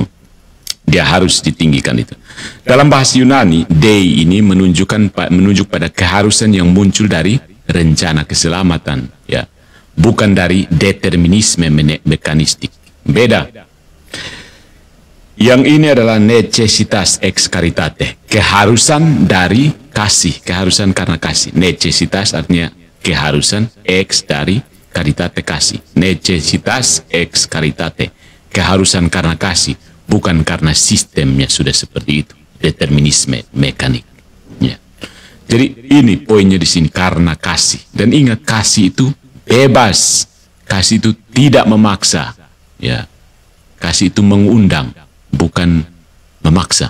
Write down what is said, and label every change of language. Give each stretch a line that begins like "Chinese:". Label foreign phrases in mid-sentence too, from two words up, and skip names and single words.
Indonesian: Dia harus ditinggikan itu. Dalam bahasa Yunani, dei ini menunjuk pada keharusan yang muncul dari rencana keselamatan, ya, bukan dari determinisme mekanistik. Beda. Yang ini adalah
Latin: necessitas ex caritate,
Indonesian: keharusan dari kasih, keharusan karena kasih. Necessitas artinya keharusan, ex dari caritate kasih.
Latin: Necessitas ex caritate,
Indonesian: keharusan karena kasih, bukan karena sistemnya sudah seperti itu, determinisme mekanik. Ya. Jadi ini poinnya di sini, karena kasih. Dan ingat, kasih itu bebas, kasih itu tidak memaksa, ya. Kasih itu mengundang, bukan memaksa.